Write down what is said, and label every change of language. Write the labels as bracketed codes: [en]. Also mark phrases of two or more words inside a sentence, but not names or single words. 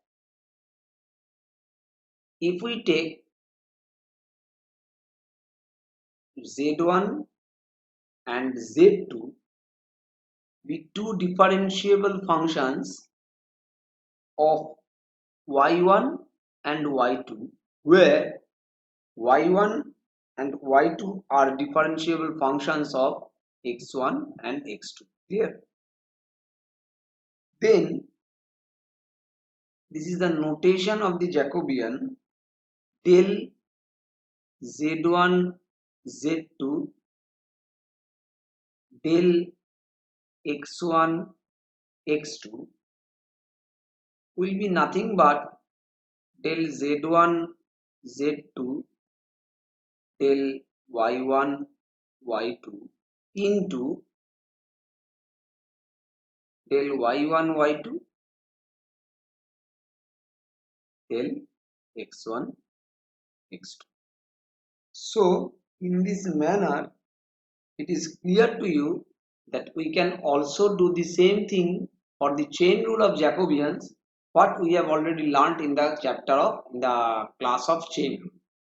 [en] if we take z1 and z2 be two differentiable functions of y1 and y2, where y1 and y2 are differentiable functions of x1 and x2. Clear? Then this is the notation of the Jacobian del z1 z2 del x1 x2 will be nothing but del z1 z2 del y1 y2 into del y1 y2 del x1 x2. So in this manner it is clear to you that we can also do the same thing for the chain rule of Jacobians, what we have already learnt in the chapter of the class of chain rule.